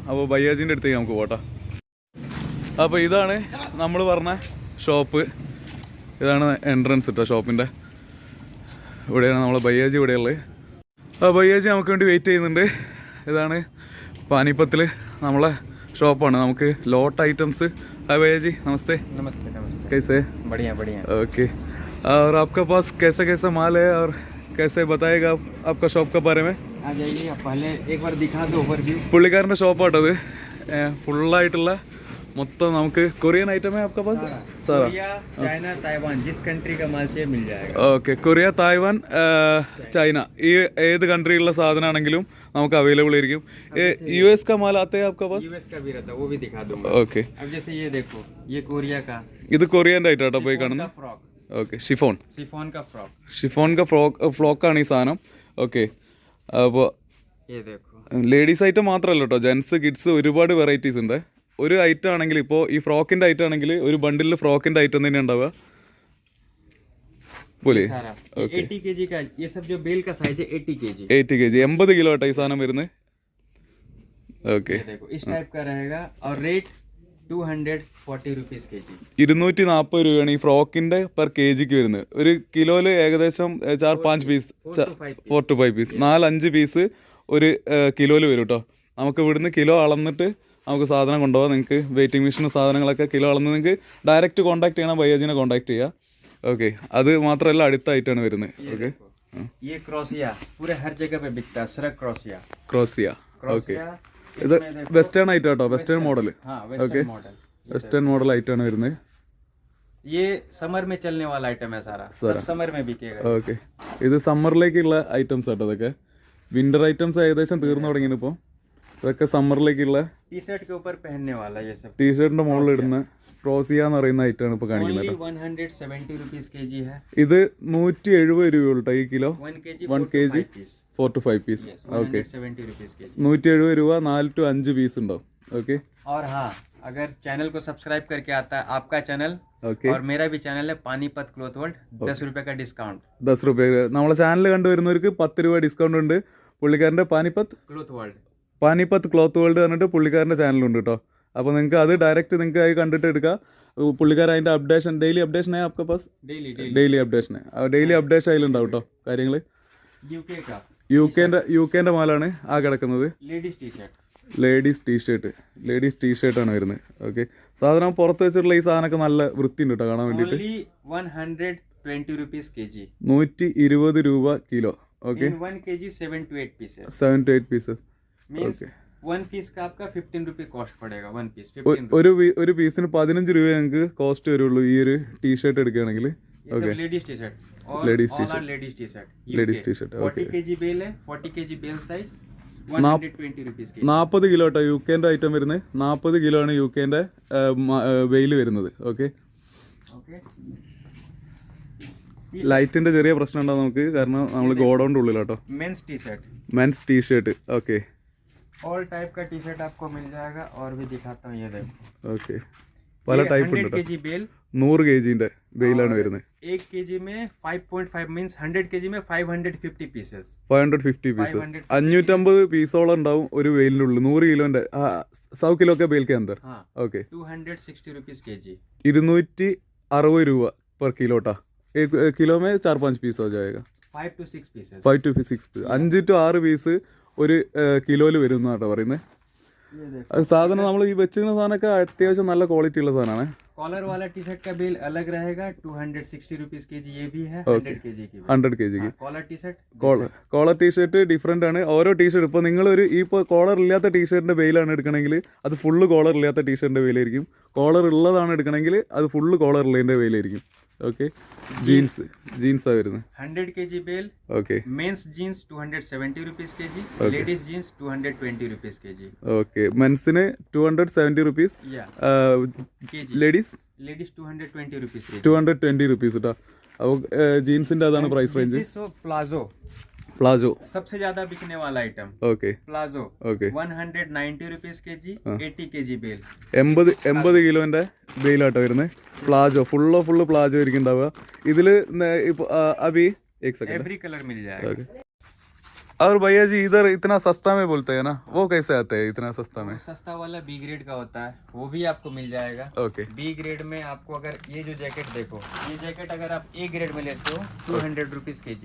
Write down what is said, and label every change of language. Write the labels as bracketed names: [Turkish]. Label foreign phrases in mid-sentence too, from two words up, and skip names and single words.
[Malayalam] അപ്പോൾ ബയ്യാജിൻ്റെ അടുത്തേക്ക് നമുക്ക് പോട്ടാം. അപ്പോൾ ഇതാണ് നമ്മൾ പറഞ്ഞ ഷോപ്പ്, ഇതാണ് എൻട്രൻസ് കേട്ടോ ഷോപ്പിൻ്റെ. ഇവിടെയാണ് നമ്മൾ ബയ്യാജി ഇവിടെയുള്ളത്. ആ ബയ്യാജി നമുക്ക് വേണ്ടി വെയിറ്റ് ചെയ്യുന്നുണ്ട്. ഇതാണ് പാനിപ്പത്തിൽ നമ്മളെ ഷോപ്പാണ്. നമുക്ക് ലോട്ട് ഐറ്റംസ്. ഹായ് [Hindi] भैया नमस्ते। नमस्ते नमस्ते। कैसे? बढ़िया बढ़िया। ओके, और आपका पास कैसा कैसा माल है और कैसे बताएगा आप आपका शॉप के बारे में? आ जाइए, आप पहले एक बार दिखा दो ओवरव्यू। [Malayalam] പുള്ളിക്കാരൻ്റെ ഷോപ്പാട്ടത്. ഫുള്ളായിട്ടുള്ള മൊത്തം നമുക്ക് കൊറിയൻ ഐറ്റം [Hindi] है आपका पास? सारा कोरिया, चाइना, ताइवान, जिस कंट्री का माल चाहिए मिल जाएगा। [Malayalam] ഓക്കെ, കൊറിയ, തായ്വാൻ, ചൈന, ഈ ഏത് കൺട്രിയിലുള്ള സാധനമാണെങ്കിലും നമുക്ക് അവൈലബിൾ ആയിരിക്കും. [Hindi] US का माल आते हैं आपका पास? यूएस का भी रहता है, वो भी दिखा दूंगा। [Malayalam] ഓക്കെ, [Hindi] अब जैसे ये देखो, ये कोरिया का [Malayalam] ഇത് കൊറിയൻ്റെ ഐറ്റാട്ടോ പോയി കാണുന്നത്. [Hindi] फ्रॉक, [Malayalam] ഓക്കെ, ഷിഫോൺ [Hindi] फ्रॉक, [Malayalam] ഷിഫോണിൻ്റെ ഫ്ലോക്കാണ് ഈ സാധനം. ഓക്കെ, അപ്പോൾ [Hindi] ये देखो। [Malayalam] ലേഡീസ് ഐറ്റം മാത്രമല്ല കേട്ടോ, ജെൻസ്, കിഡ്സ് ഒരുപാട് വെറൈറ്റീസ് ഉണ്ട്. ഒരു ഐറ്റം ആണെങ്കിൽ ഇപ്പോൾ ഈ ഫ്രോക്കിൻ്റെ ഐറ്റം ആണെങ്കിൽ ഒരു ബണ്ടിൽ ഫ്രോക്കിൻ്റെ ഐറ്റം തന്നെ ഉണ്ടാവുക പോലെ. [Hindi] ओके, 80 kg का ये सब जो बेल का साइज है 80 kg। [Malayalam] 80 kg 80 കിലോ ആട്ടോ ഈ സാധനം വരുന്നത്. ഓക്കെ, [Hindi] देखो इस टाइप का रहेगा और रेट 240 रुपीस kg। [Malayalam] 240 രൂപയാണ് ഈ ഫ്രോക്കിൻ്റെ പെർ കെ ജിക്ക് വരുന്നത്. ഒരു കിലോയിൽ ഏകദേശം 4-5 പീസ്, 4 to 5 പീസ്, 4-5 പീസ് ഒരു കിലോയിൽ വരും കേട്ടോ. നമുക്ക് ഇവിടുന്ന് കിലോ അളന്നിട്ട് നമുക്ക് സാധനം കൊണ്ടുപോകാം. നിങ്ങൾക്ക് വെയിറ്റിംഗ് മെഷീനും സാധനങ്ങളൊക്കെ കിലോ അളന്ന് നിങ്ങൾക്ക് ഡയറക്റ്റ് കോൺടാക്ട് ചെയ്യണം, ബയ്യാജിനെ കോൺടാക്ട് ചെയ്യുക. ഓക്കെ, അത് മാത്രമല്ല അടുത്തായിട്ടാണ് വരുന്നത്. ഓക്കെ, [Hindi] ये क्रोसिया पूरे हर जगह पे बिकता है, सरक क्रोसिया। [Malayalam] ക്രോസിയ. ഓക്കെ, ഇത് വെസ്റ്റേൺ ഐറ്റം കേട്ടോ, വെസ്റ്റേൺ മോഡൽ. [Hindi] हाँ, [Malayalam] ഓക്കെ, [Hindi] वेस्टर्न मॉडल। [Malayalam] വെസ്റ്റേൺ മോഡൽ ആയിട്ടാണ് വരുന്നത്. [Hindi] ये समर में चलने वाला आइटम है, सारा सब समर में बिकेगा। [Malayalam] ഓക്കെ, ഇത് സമ്മറിലേക്കുള്ള ഐറ്റംസ് കേട്ടോ. ഇതൊക്കെ വിൻ്റർ ഐറ്റംസ് ഏകദേശം തീർന്നു തുടങ്ങിയാണ് ഇപ്പോൾ. ഇതൊക്കെ സമ്മറിലേക്കുള്ള [Hindi] टी शर्ट के ऊपर पहनने वाला ये सब। [Malayalam] ടീഷർട്ടിൻ്റെ മുകളിൽ ഇടുന്ന ക്രോസിയ എന്ന് പറയുന്ന ഐറ്റമാണ് ഇപ്പോൾ കാണിക്കുന്നത് [English] Only [Malayalam] കേട്ടോ. [Hindi] 170 rupees kg है। [Malayalam] ഇത് 170 രൂപയുള്ളൂ കേട്ടോ ഈ കിലോ. [Hindi] 1 kg [Malayalam] 4 to 5 പീസ്. ഓക്കെ, [Hindi] 170 rupees kg। [Malayalam] 170 രൂപ, 4 to 5 പീസ് ഉണ്ടാവും. ഓക്കെ, [Hindi] और हाँ, अगर चैनल को सब्सक्राइब करके आता है आपका चैनल [Malayalam] ഓക്കെ, [Hindi] और मेरा भी चैनल है पानीपत क्लॉथ वर्ल्ड, 10 रुपए का डिस्काउंट। [Malayalam] 10 രൂപ. നമ്മളെ ചാനൽ കണ്ടുവരുന്നവർക്ക് 10 രൂപ ഡിസ്കൗണ്ട് ഉണ്ട്. പുള്ളിക്കാരൻ്റെ പാനിപ്പത്ത് ക്ലോത്ത് വേൾഡ് പറഞ്ഞിട്ട് പുള്ളിക്കാരൻ്റെ ചാനലുണ്ട് കേട്ടോ. അപ്പോൾ നിങ്ങൾക്ക് അത് ഡയറക്റ്റ് നിങ്ങൾക്ക് അത് കണ്ടിട്ട് എടുക്കാം. പുള്ളിക്കാരൻ അതിൻ്റെ അപ്ഡേഷൻ, ഡെയിലി അപ്ഡേഷൻ ആയി [Hindi] आपका पास? [Malayalam] ഡെയിലി അപ്ഡേഷൻ. ഡെയിലി അപ്ഡേഷൻ അതിലുണ്ടാവും കേട്ടോ കാര്യങ്ങൾ. യുകെൻ്റെ മാലാണ് ആ കിടക്കുന്നത്. ലേഡീസ് ടീഷർട്ടാണ് വരുന്നത്. ഓക്കെ, സാധനം പുറത്ത് വെച്ചിട്ടുള്ള ഈ സാധനമൊക്കെ നല്ല വൃത്തിയുണ്ട് കേട്ടോ കാണാൻ വേണ്ടിയിട്ട്. [Hindi] 120 rupees kg। [Malayalam] 120 രൂപ കിലോ. ഓക്കെ, [Hindi] 1 kg 7 to 8 pieces। [Malayalam] 7 to 8 പീസസ്. [Hindi] मींस 1 पीस का आपका 15 रुपए कॉस्ट पड़ेगा। 1 पीस 15 [Malayalam] ഒരു പീസിന് 15 രൂപ ഞങ്ങൾക്ക് കോസ്റ്റ് വരുള്ളൂ ഈ ഒരു ടീഷർട്ട് എടുക്കുകയാണെങ്കിൽ. ഓക്കെ, [Hindi] लेडीज टी शर्ट, लेडीज लेडीज टी शर्ट। 40 kg बेल है, 40 kg बेल साइज, 120 rupees kg। [Malayalam] 40 കിലോ കേട്ടോ യുകെൻ്റെ ഐറ്റം വരുന്നത്. 40 കിലോ ആണ് യുകെൻ്റെ വെയിൽ വരുന്നത്. ഓക്കെ, ലൈറ്റിൻ്റെ ചെറിയ പ്രശ്നം ഉണ്ടാവും നമുക്ക്, കാരണം നമ്മൾ ഗോഡൗണിൻ്റെ ഉള്ളിലാട്ടോ. മെൻസ് ടീഷർട്ട്. ഓക്കെ, [Hindi] ऑल टाइप का टी शर्ट आपको मिल जाएगा और भी दिखाता हूँ ये देखो [Malayalam] ഓക്കെ പല ടൈപ്പ് [Hindi] 100 [Malayalam] ഉണ്ട് [Hindi] kg बेल [Malayalam] 100 kg ബെയിലാണ് വരുന്നത് [Hindi] 1 kg में 5.5 मीन्स 100 kg में 550 pieces [Malayalam] 550 പീസ് 550 പീസോളം ഉണ്ടാവും ഒരു വെയിലിനുള്ളിൽ 100 കിലോന്റെ 100 കിലോ ഒക്കെ ബെയിൽ [Hindi] के अंदर हाँ [Malayalam] ഓക്കെ [Hindi] 260 rupees kg 260 രൂപ per किलो टा एक किलो में 4-5 पीस हो जाएगा 5 to 6 pieces [Malayalam] 5 to 6 പീസ് 5 to 6 പീസ് ഒരു കിലോയിൽ വരും എന്നാട്ടോ പറയുന്നത് [Hindi] ये देखो [Malayalam] അത് സാധനം നമ്മൾ ഈ വെച്ചിരുന്ന സാധനമൊക്കെ അത്യാവശ്യം നല്ല ക്വാളിറ്റി ഉള്ള സാധനമാണ് [Hindi] कॉलर वाला टी शर्ट का बिल अलग रहेगा 260 rupees kg ये भी है 100 kg की 100 kg कॉलर टी शर्ट [Malayalam] കോളർ ടീഷർട്ട് ഡിഫറെൻ്റ് ആണ് ഓരോ ടീഷർട്ട് ഇപ്പോൾ നിങ്ങളൊരു ഇപ്പോൾ കോളർ ഇല്ലാത്ത ടീഷർട്ടിൻ്റെ വെയിലാണ് എടുക്കണമെങ്കിൽ അത് ഫുള്ള് കോളർ ഇല്ലാത്ത ടീഷർട്ടിൻ്റെ വെയിലായിരിക്കും കോളർ ഉള്ളതാണ് എടുക്കണമെങ്കിൽ അത് ഫുള്ള് കോളർ ഉള്ളതിൻ്റെ വെയിലായിരിക്കും ഓക്കെ ജീൻസാണ് വരുന്നത് [Hindi] 100 kg बेल [Malayalam] ഓക്കെ [Hindi] मेंस जीन्स 270 rupees kg लेडीज जीन्स 220 rupees kg [Malayalam] ഓക്കെ മെൻസിന് 270 റുപ്പീസ് [Hindi] या kg [Malayalam] ലേഡീസ് [Hindi] लेडीज 220 rupees kg [Malayalam] 220 റുപ്പീസ് കേട്ടോ അപ്പോൾ ജീൻസിൻ്റെ അതാണ് പ്രൈസ് റേഞ്ച് [Hindi] सो प्लाजो [Malayalam] പ്ലാസോ [Hindi] सबसे ज्यादा बिकने वाला आइटम [Malayalam] ഓക്കെ [Hindi] प्लाजो [Malayalam] ഓക്കെ [Hindi] 190 rupees kg 80 kg बेल [Malayalam] 80 കിലോന്റെ ബെയിലാട്ടോ വരുന്നത് പ്ലാജോ ഫുള്ള് പ്ലാജോ ആയിരിക്കും ഉണ്ടാവുക ഇതിൽ ഇപ്പോൾ അഭി [Hindi] एक सेकंड एवरी कलर मिल जाएगा ओके और भैया जी इधर इतना सस्ता में बोलते हैं ना वो कैसे आते हैं इतना सस्ता में सस्ता वाला बी ग्रेड का होता है वो भी आपको मिल जाएगा ओके बी ग्रेड में आपको अगर ये जो जैकेट देखो ये जैकेट अगर आप ए ग्रेड में लेते हो 200 rupees kg